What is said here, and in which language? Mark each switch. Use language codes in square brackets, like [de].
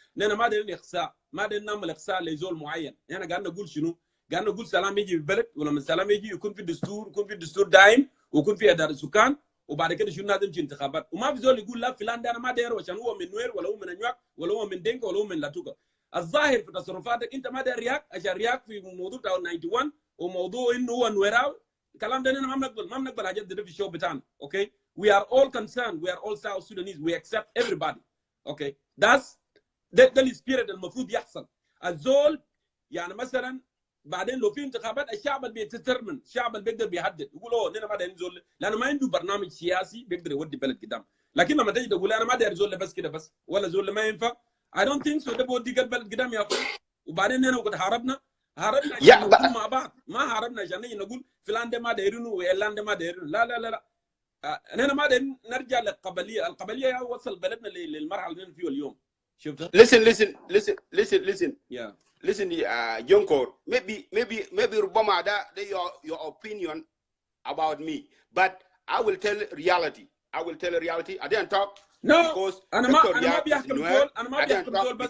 [ar] نحن ما دارين اقصاء، ما دارين نعمل اقصاء لزول معين. نحن قاعدين نقول شنو؟ قاعدين نقول سلام يجي في البلد، ولما السلام يجي يكون في دستور، يكون في دستور دايم، ويكون في اداره سكان، وبعد كده شنو لازم في انتخابات. وما في زول يقول لا فلان ده انا ما دايره عشان هو من نوير ولا هو من انيوك ولا هو من دينكا ولا هو من لاتوكا. الظاهر في تصرفاتك انت ما داير رياك عشان رياك في موضوع بتاع 91 وموضوع انه هو نويراوي. الكلام ده ما بنقبل حاجات ده في الشو بتاعنا. [en] Okay we are all concerned, we are all South Sudanese, we accept everybody. [ar] اوكي ده السبيريت المفروض يحصل. الزول يعني مثلا بعدين لو في انتخابات الشعب اللي بيتترمن، الشعب اللي بيقدر بيحدد يقول اوه انا ما داير زول لانه ما عنده برنامج سياسي بيقدر يودي بلد قدام. لكن لما تيجي تقول انا ما داير زول بس كده بس ولا زول ما ينفع، [en] I don't think so. [ar] ده بودي البلد قدام يا اخوي. وبعدين هنا وقت هربنا عشان نقول مع بعض، ما هربنا عشان نيجي نقول فلان ده ما دايرينه وعلان ده ما دايرينه. لا لا لا لا انا ما دايرين نرجع للقبليه. القبليه وصل بلدنا للمرحله اللي فيه اليوم. شفتها؟ [en] listen yeah listen Jongkor, maybe [ar] ربما [en] ده your opinion about me, but I will tell reality. I didn't talk because [ar] انا ما بيحكم زول، انا ما بيحكم زول بس